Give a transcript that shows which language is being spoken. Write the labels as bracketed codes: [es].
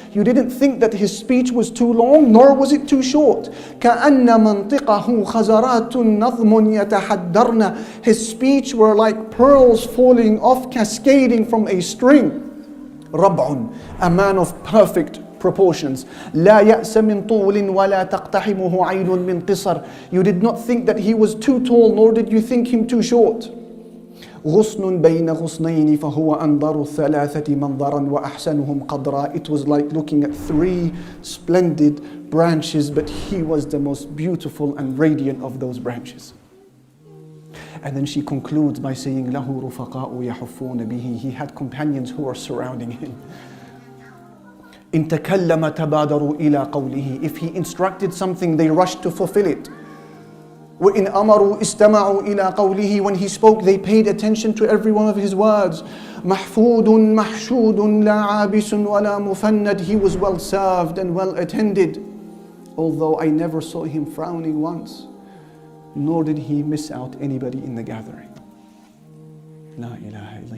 [en] You didn't think that his speech was too long, nor was it too short. [ar] كَأَنَّ مَنْطِقَهُ خَزَرَاتٌ نَظْمٌ يَتَحَدَّرْنَ. [en] His speech were like pearls falling off, cascading from a string. [ar] رَبْعٌ. [en] A man of perfect proportions. [ar] لا يأس من طول ولا تقتحمه عين من قصر. [en] You did not think that he was too tall, nor did you think him too short. [ar] غصن بين غصنين فهو أنظر الثلاثة منظرا وأحسنهم قدرا. [en] It was like looking at three splendid branches, but he was the most beautiful and radiant of those branches. And then she concludes by saying, [ar] له رفقاء يحفون به. [en] He had companions who were surrounding him. [ar] إن تكلم تبادروا إلى قوله. [en] If he instructed something, they rushed to fulfill it. [ar] وَإِنْ أَمَرُوا إِسْتَمَعُوا إِلَىٰ قَوْلِهِ. [en] When he spoke, they paid attention to every one of his words. [ar] مَحْفُودٌ مَحْشُودٌ لَا عَابِسٌ وَلَا مُفَنَّدٌ. [en] He was well served and well attended. Although I never saw him frowning once, nor did he miss out anybody in the gathering. [ar] La ilaha illallah.